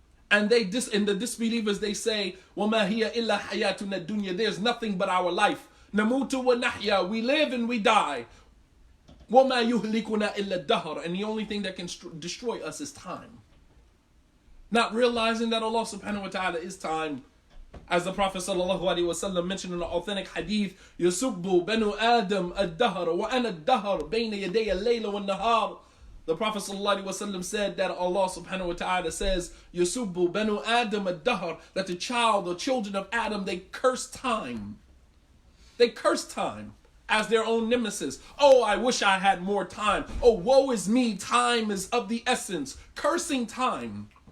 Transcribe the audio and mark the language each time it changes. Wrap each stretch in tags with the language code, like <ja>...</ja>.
<en>And the disbelievers, they say,</en> <ar>وَمَا هِيَ إِلَّا حَيَاتُنَا الدُّنْيا,</ar> <en>there's nothing but our life.</en> <ar>نَمُوتُ وَنَحْيَا,</ar> <en>we live and we die.</en> <ar>وَمَا يُهْلِكُنَا إِلَّا الدَّهْرِ,</ar> <en>and the only thing that can destroy us is time. Not realizing that Allah subhanahu wa ta'ala is time. As the Prophet ﷺ mentioned in the authentic hadith,</en> <ar>يَسُبُّ بَنُوا آدَمْ الدَّهْرَ وَأَنَا الدَّهْرَ بَيْنَ يَدَيَ اللَّيْلَ وَالنَّهَارِ.</ar> <en>The Prophet ﷺ said that Allah subhanahu wa ta'ala says,</en> <ar>يَسُبُّ بَنُوا آدَمْ الدَّهْرَ,</ar> <en>that the children of Adam, they curse time. They curse time as their own nemesis. Oh, I wish I had more time. Oh, woe is me, time is of the essence. Cursing time.</en>